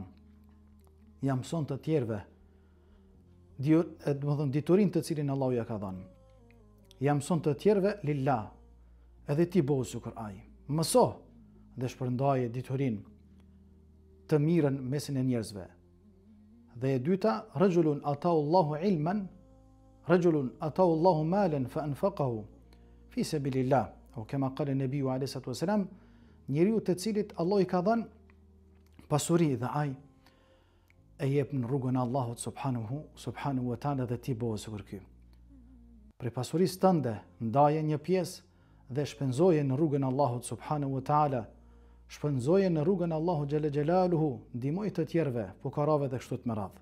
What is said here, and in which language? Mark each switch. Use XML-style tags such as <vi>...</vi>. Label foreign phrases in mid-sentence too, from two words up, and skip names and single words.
<sq>Ja mëson të tjerëve diturin të cilin Allahu ja ka dhënë. Ja mëson të tjerëve lillah, edhe ti bëhu sikur ai. Mëso dhe shpërndaje diturin të mirën mesin e njerëzve. Dhe e dyta,</sq> <ar>رجل آتاه الله علما رجل آتاه الله مالا فأنفقه في سبيل الله,</ar> <sq>apo</sq> <ar>كما قال النبي عليه الصلاة والسلام,</ar> <sq>njeriu të cilit Allah i ka dhënë pasuri dhe ai e jep në rrugën e Allahut</sq> <ar>سبحانه وتعالى</ar> <sq>dhe ti bëhu sikur ky. Për pasurisë tënde ndaje një pjesë dhe shpenzoje në rrugën e Allahut</sq> <ar>سبحانه وتعالى,</ar> <sq>shpenzoje në rrugën e Allahut</sq> <ar>جل جلاله,</ar> <sq>ndihmoj të tjerëve, fukarave dhe kështu të me radhë.</sq>